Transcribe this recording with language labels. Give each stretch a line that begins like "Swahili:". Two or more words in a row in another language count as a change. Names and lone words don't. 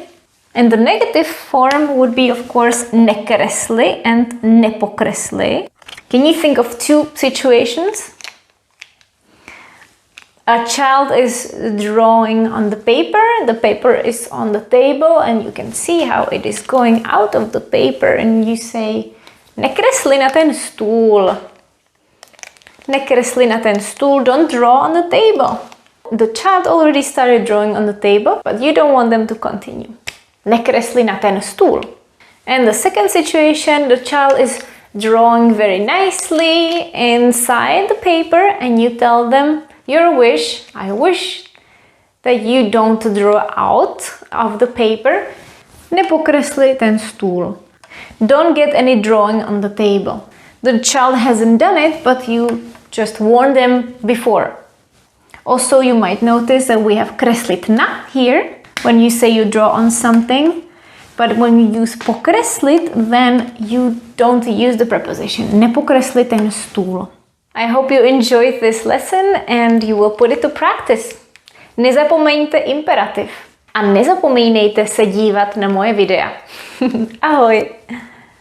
English: And the negative form would be, of course, nekresli and nepokresli. Can you think of two situations? A child is drawing on the paper is on the table, and you can see how it is going out of the paper, and you say,
Czech: nekresli na ten stůl. Nekresli na ten stůl,
English: don't draw on the table. The child already started drawing on the table, but you don't want them to continue.
Czech: Nekresli na ten stůl.
English: And the second situation, the child is drawing very nicely inside the paper, and you tell them your wish. I wish that you don't draw out of the paper.
Czech: Nepokresli ten stůl.
English: Don't get any drawing on the table. The child hasn't done it, but you just warned them before. Also, you might notice that we have
Czech: kreslit na
English: here. When you say you draw on something, but when you use pokreslit, then you don't use the preposition.
Czech: Nepokresli ten stůl.
English: I hope you enjoyed this lesson and you will put it to practice.
Czech: Nezapomeňte imperativ a nezapomínejte se dívat na moje videa. Ahoj!